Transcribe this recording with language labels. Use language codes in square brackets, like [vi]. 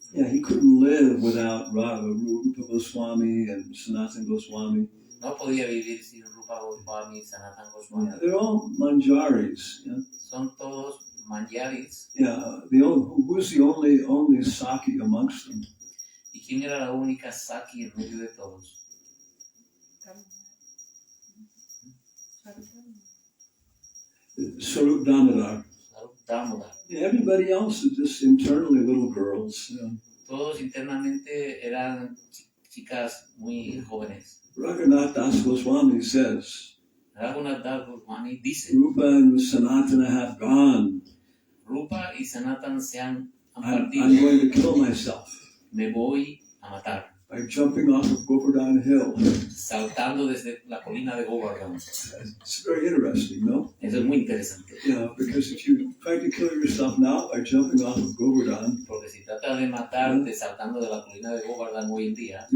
[en] Yeah, he couldn't live without Rupa Gosvāmī and Sanatana Gosvāmī. [es] No podía vivir sin Rupa Gosvāmī y Sanatana Gosvāmī. [en] Yeah, they're all manjaris. Yeah. [es] Son todos manjaris. [en] Yeah, who's the only Saki amongst them? [es] ¿Y quién era la única Saki en medio de todos? [en] Swarup Damodar. Damodar. Yeah, everybody else is just internally little girls. Yeah. [es] Todos internamente eran chicas muy jóvenes. [en] Raghunatha Swami says, [es] Raghunatha Swami dice, [en] Rupa and Sanatana have gone. [es] Rupa y Sanatana se han [en] I'm [es] partido. [en] going to kill myself [es] Me voy a matar. [en] by jumping off of Govardhan Hill. [es] Saltando desde la colina de Govardhan. [en] It's very interesting, no? [es] Eso es muy interesante. [en] Yeah, because if you try to kill yourself now by jumping off of Govardhan, [es] Porque si trata de matarte saltando de la colina de Govardhan hoy en día,